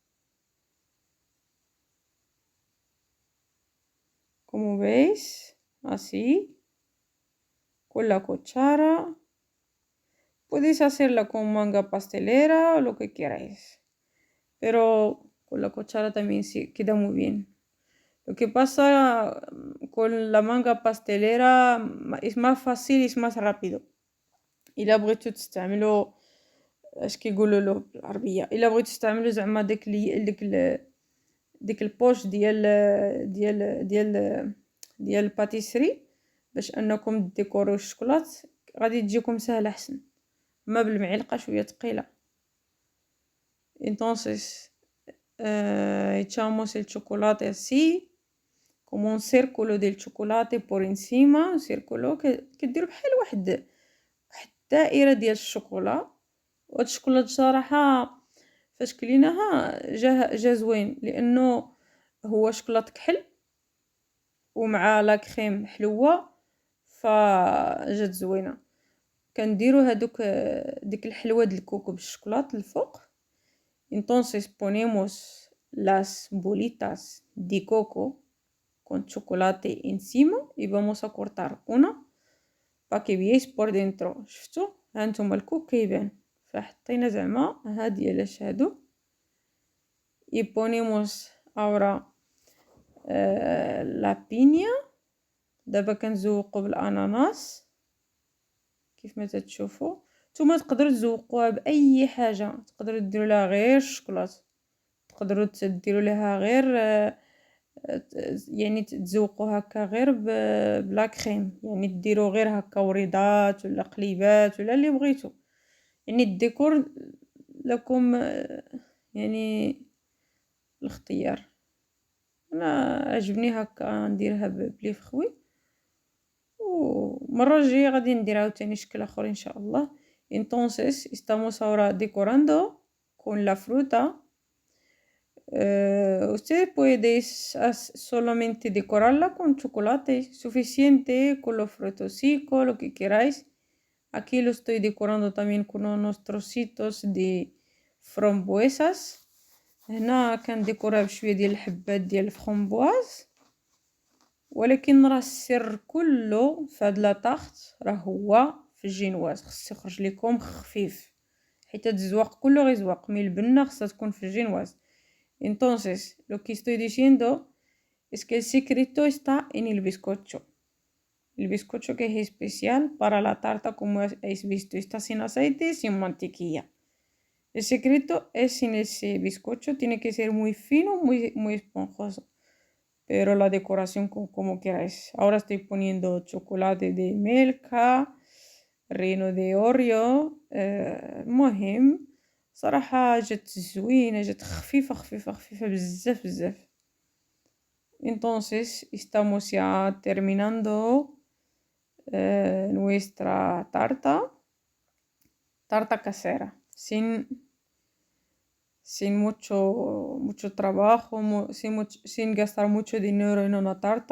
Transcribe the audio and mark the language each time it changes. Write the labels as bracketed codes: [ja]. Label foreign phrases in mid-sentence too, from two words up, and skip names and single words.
[es] Como veis, así con la cuchara. Podéis hacerla con manga pastelera o lo que queráis, pero con la cuchara también sí queda muy bien. Lo que pasa con la manga pastelera es más fácil y es más rápido. [ar] الا بغيتو تستعملوا اش كيقولوا له بالعربيه، الا بغيتو تستعملوا زعما ديك البوش ديال الباتيسري باش انكم ديكورو الشوكولات، غادي تجيكم سهله احسن، ما بالمعلقه شويه ثقيله. [es] entonces echamos el chocolate así como un círculo del chocolate por encima، un círculo [ar] كديروا بحال واحد دائره ديال الشوكولا. وهاد الشوكولا بصراحه فاش كليناها جا زوين، لانه هو شوكولاط كحل ومع لا كريم حلوه، فجات زوينه. كنديروا هادوك ديك الحلوه د الكوكو بالشوكولاط الفوق. [es] entonces ponemos las bolitas de coco con chocolate encima y vamos a cortar una para que veáis por dentro. [ar] شفتوا هانتوما الكوك كيبان، فحطينا زعما هاد ديالاش هادو. [es] y ponemos ahora la piña. [ar] دابا كنزوقو بالاناناس كيف ما تشوفوا. نتوما تقدروا تزوقوها باي حاجه، تقدروا ديروا لها غير الشوكولاط، تقدروا ديروا لها غير يعني تزوقوها هكا غير بلا كريم، يعني ديروا غير هكا وريضات ولا قليبات ولا اللي بغيتو. يعني الديكور لكم يعني الاختيار. انا عجبني هكا نديرها بلي فخوي، ومره الجايه غادي ندير عاوتاني شكل اخر ان شاء الله. [es] entonces estamos ahora decorando con la fruta. ustedes puedes solamente decorarla con chocolate suficiente, con los frutos secos, lo que queráis. Aquí lo estoy decorando también con unos trocitos de frambuesas. [ar] هنا كنديكورها بشويه ديال الحبات ديال الفرامبواز. ولكن راه السر كله في هاد لاطاخت راه هو في الجينواز، خص يخرج لكم خفيف حيت هاد الزواق كله غير زواق، مي البنه خصها تكون في الجينواز. [es] Entonces, lo que estoy diciendo es que el secreto está en el bizcocho. El bizcocho que es especial para la tarta, como habéis visto, está sin aceite y sin mantequilla. El secreto es en ese bizcocho, tiene que ser muy fino, muy esponjoso. Pero la decoración como queráis. Ahora estoy poniendo chocolate de Milka, relleno de Oreo. [ar] المهم صراحة جات زوينة، جات خفيفة خفيفة خفيفة بزاف بزاف. [es] Entonces estamos ya terminando nuestra tarta casera, sin mucho trabajo, sin gastar mucho dinero en una tarta.